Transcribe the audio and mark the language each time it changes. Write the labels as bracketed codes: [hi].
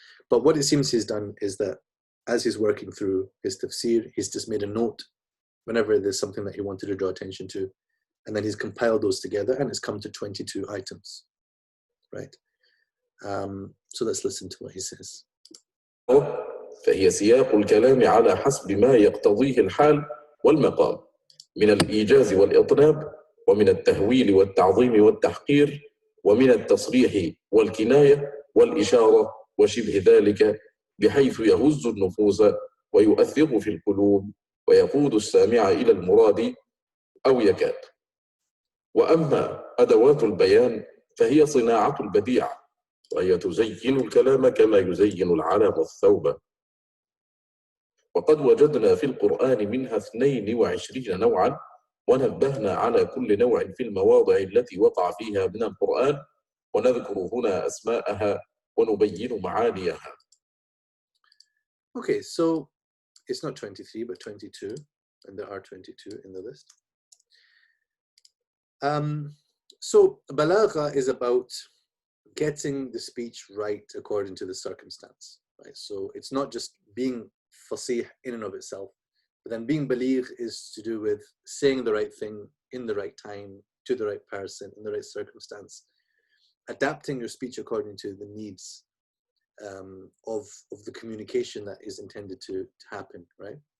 [en] But what it seems he's done is that as he's working through his tafsir, he's just made a note whenever there's something that he wanted to draw attention to, and then he's compiled those together, and it's come to 22 items, right? So let's listen to what he says. [ar] فهي سياق الكلام على حسب ما يقتضيه الحال والمقام من الإيجاز والإطناب ومن التهويل والتعظيم والتحقير ومن التصريح والكناية والإشارة وشبه ذلك بحيث يهز النفوس ويؤثر في القلوب ويقود السامع إلى المراد أو يكاد. وأما أدوات البيان فهي صناعة البديع، وهي تزين الكلام كما يزين العلم الثوب. وقد وجدنا في القرآن منها 22 نوعا، ونبهنا على كل نوع في المواضع التي وقع فيها من القرآن، ونذكر هنا أسماءها ونبين معانيها. [en] Okay, so it's not 23 but 22, and there are 22 in the list. So balagha is about getting the speech right according to the circumstance, right? So it's not just being fasih in and of itself, but then being baligh is to do with saying the right thing in the right time, to the right person, in the right circumstance, adapting your speech according to the needs of the communication that is intended to happen, right?